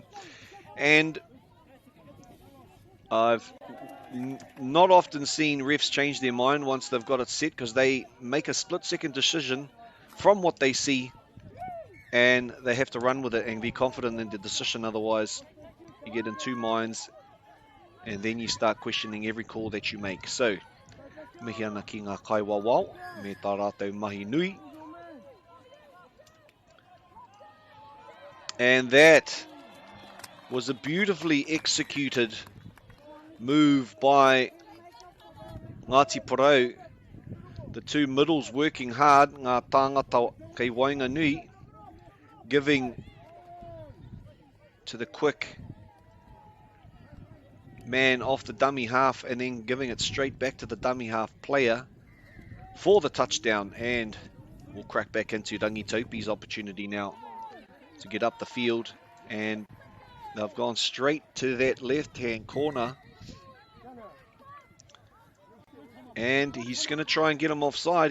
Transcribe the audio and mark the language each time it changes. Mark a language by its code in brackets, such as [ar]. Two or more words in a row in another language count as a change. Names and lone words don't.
[en] And I've not often seen refs change their mind once they've got it set, because they make a split-second decision from what they see, and they have to run with it and be confident in the decision. Otherwise, you get in two minds, and then you start questioning every call that you make. So, [mi] mihi ana ki ngā kaiwa wao, me tā rātou mahi nui. [en] And that was a beautifully executed move by Ngāti Porou. The two middles working hard, [mi] ngā tāngata kei wainga nui, [en] giving to the quick man off the dummy half and then giving it straight back to the dummy half player for the touchdown. And we'll crack back into Rangitopi's opportunity now to get up the field, and they've gone straight to that left-hand corner, and he's going to try and get him offside.